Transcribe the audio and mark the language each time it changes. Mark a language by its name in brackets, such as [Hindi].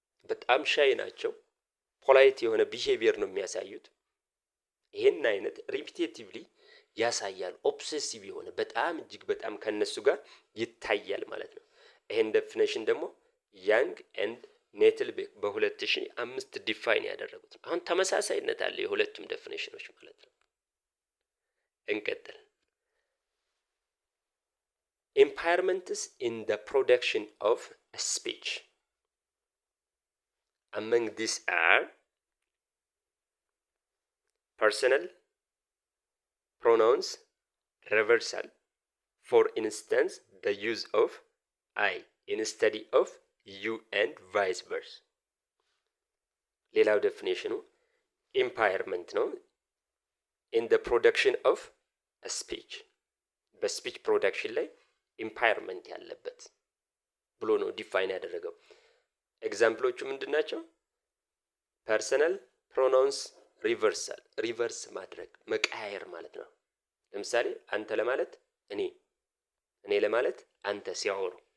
[Amharic] በጣም ሻይ ናቸው፣ ፖላይት የሆነ ቢሄቪየር ነው የሚያሳዩት። ይሄን አይነት ሪፒቴቲቭሊ ያሳያል። ኦብሴሲቭ የሆነ በጣም እጅግ በጣም ከነሱ ጋር ይታያል ማለት ነው። ይሄን ዴፊኒሽን ደግሞ ያንግ ኤንድ ኔትልቤክ በ2005 ዲፋይን ያደረጉት። አሁን ተመሳሳይነት አለ የሁለቱም ዴፊኒሽኖች ማለት ነው። እንቀጥል። [English] impairments in the production of speech. Among these are personal pronouns reversal. For instance, the use of I instead of you and vice versa. [Amharic] ሌላው ዴፊኒሽኑ ኢምፓየርመንት ነው [English] in the production of a speech. [Amharic] በስፒች ፕሮዳክሽን ላይ ኢምፓየርመንት ያለበት ብሎ ነው ዲፋይን ያደረገው። ኤግዛምፕሎቹ ምንድን ናቸው? ፐርሰናል ፕሮናውንስ ሪቨርሳል፣ ሪቨርስ ማድረግ መቀያየር ማለት ነው። ለምሳሌ አንተ ለማለት እኔ፣ እኔ ለማለት አንተ ሲያወሩ።